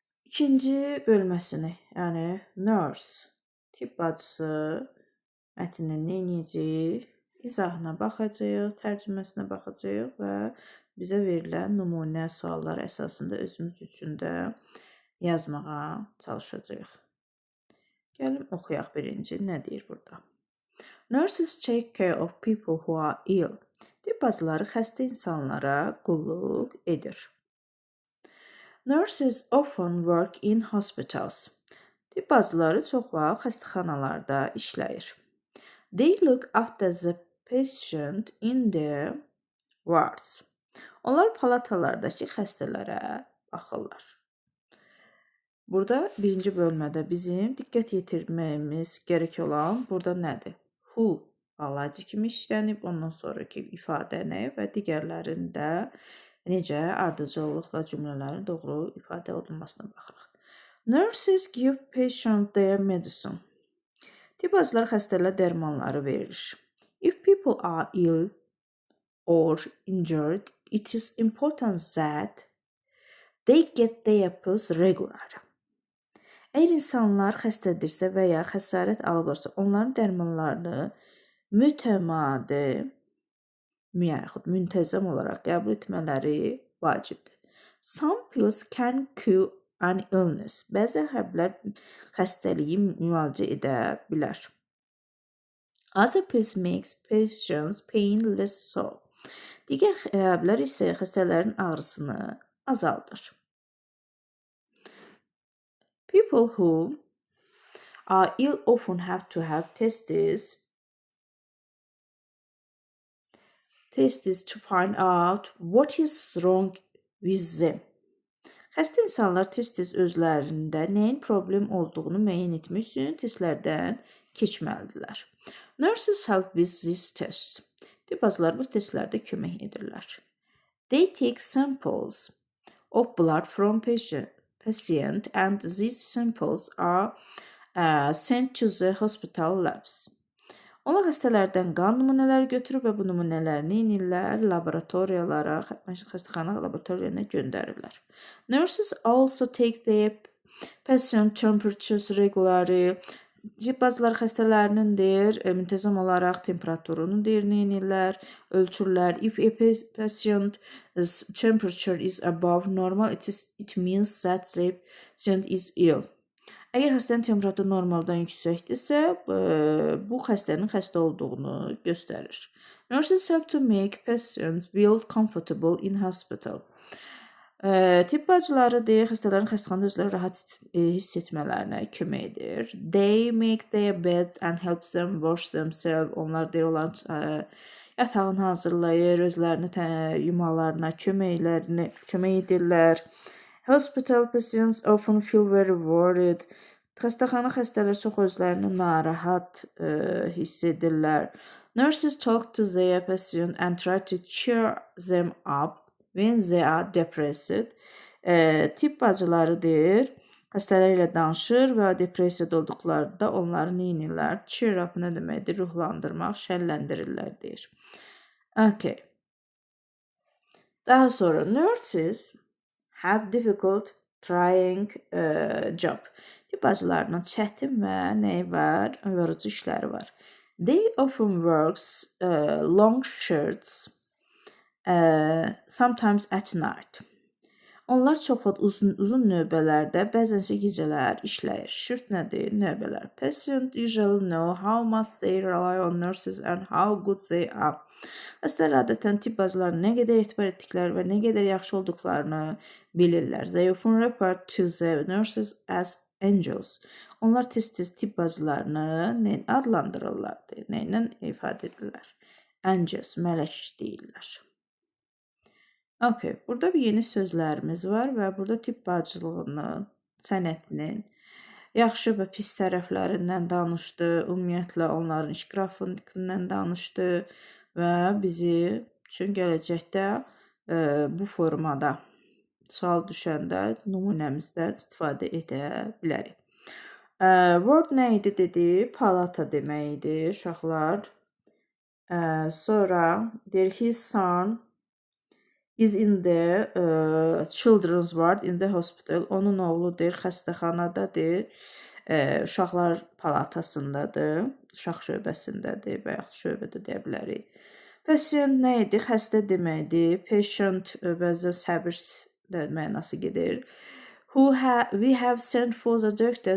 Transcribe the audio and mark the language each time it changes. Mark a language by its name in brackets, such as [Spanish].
[Azerbaijani] ikinci bölməsini, yəni nurse tibb bacısı mətnini neyniyəcəyik, izahına baxacağıq, tərcüməsinə baxacağıq və bizə verilən nümunə suallar əsasında özümüz üçün də yazmağa çalışacağıq. Gəlin oxuyaq birinci, nə deyir burada? [English] Nurses take care of people who are ill. [Azerbaijani] Tibb bacıları xəstə insanlara qulluq edir. [English] Nurses often work in hospitals. [Azerbaijani] Tibb bacıları çox vaxt xəstəxanalarda işləyir. [English] They look after the patient in their wards. [Azerbaijani] Onlar palatalardakı xəstələrə baxırlar. Burada birinci bölmədə bizim diqqət yetirməyimiz gərək olan burada nədir? Who balaca kimi işlənib, ondan sonraki ifadəni və digərlərində necə ardıcıllıqla cümlələrin doğru ifadə olunmasına baxırıq. [English] Nurses give patients their medicine. [Azerbaijani] Tibb bacıları xəstələrə dərmanları verir. [English] If people are ill or injured, it is important that they get their pills regularly. [Azerbaijani] Əgər insanlar xəstədirsə və ya xəsarət alıblarsa, onların dərmanlarını mütəmadi, yaxud müntəzəm olaraq qəbul etmələri vacibdir. [English] Some pills can cure an illness. [Azerbaijani] Bəzi həblər xəstəliyi müalicə edə bilər. [English] Other pills makes patients pain less so. [Azerbaijani] Digər həblər isə xəstələrin ağrısını azaldır. [English] People who are ill often have to have tests to find out what is wrong with them. [Azerbaijani] Xəstə insanlar tez-tez özlərində nəyin problem olduğunu müəyyən etmək üçün testlərdən keçməlidirlər. [English] Nurses help with these tests. [Azerbaijani] Tibb bacıları bu testlərdə kömək edirlər. [English] They take samples of blood from patient and these samples are sent to the hospital labs. [Azerbaijani] Onlar xəstələrdən qan nümunələri götürüb və bu nümunələri neynirlər? Laboratoriyalara, xəstəxana laboratoriyalarına göndərirlər. [English] Nurses also take their patient temperatures regularly. [Azerbaijani] Tibb bacıları xəstələrinin müntəzəm olaraq temperaturunu neynirlər? Ölçürlər. [English] If a patient's temperature is above normal, it means that the patient is ill. [Azerbaijani] Əgər xəstənin temperaturu normaldan yüksəkdirsə, bu xəstənin xəstə olduğunu göstərir. [English] Nurses help to make patients feel comfortable in hospital. [Azerbaijani] Tibb bacıları xəstələrin xəstəxanada özləri rahat hiss etmələrinə kömək edir. [English] They make their beds and help them wash themselves. [Azerbaijani] Onlar onların yatağını hazırlayır, özlərini yumalarına kömək edirlər. [English] Hospital patients often feel very worried. [Azerbaijani] Xəstəxana xəstələri çox özlərini narahat hiss edirlər. [English] Nurses talk to their patients and try to cheer them up when they are depressed. [Azerbaijani] Tibb bacıları xəstələr ilə danışır və depressiyada olduqlarında onları neynirlər? Cheer up nə deməkdir? Ruhlandırmaq, şənləndirirlər deyir. Okay. Daha sonra [English] nurses have difficult trying job. [Azerbaijani] Tibb bacılarının çətin və nəyi var? Yorucu işləri var. [English] They often works long shifts, sometimes at night. [Azerbaijani] Onlar çox vaxt uzun növbələrdə, bəzənsə gecələr işləyir. Shift nədir? Növbələr. [English] Patients usually know how much they rely on nurses and how good they are. [Azerbaijani] Xəstələr adətən tibb bacılarına nə qədər etibar etdikləri və nə qədər yaxşı olduqlarını bilirlər. [English] They often refer to the nurses as angels. [Azerbaijani] Onlar tez-tez tibb bacılarını adlandırırlar, nəylə ifadə edirlər? Angels, mələk deyirlər. Okay, burada bir yeni sözlərimiz var və burada tibb bacılığının, sənətinin Yaxşı və pis tərəflərindən danışdı, ümumiyyətlə onların iş qrafikindən danışdı və bizi üçün gələcəkdə bu formada sual düşəndə nümunəmizdən istifadə edə bilərik. Word nə idi dedi? Palata demək idi uşaqlar. Sonra deyir [English] his son is in the children's ward in the hospital. [Azerbaijani] Onun oğlu deyir xəstəxanadadır. Uşaqlar palatasındadır, uşaq şöbəsindədir və yaxud şöbədə deyə bilərik. Patient nə idi? Xəstə deməkdir. Patient bəzən səbir də mənası gedir. [English] We have sent for the doctor.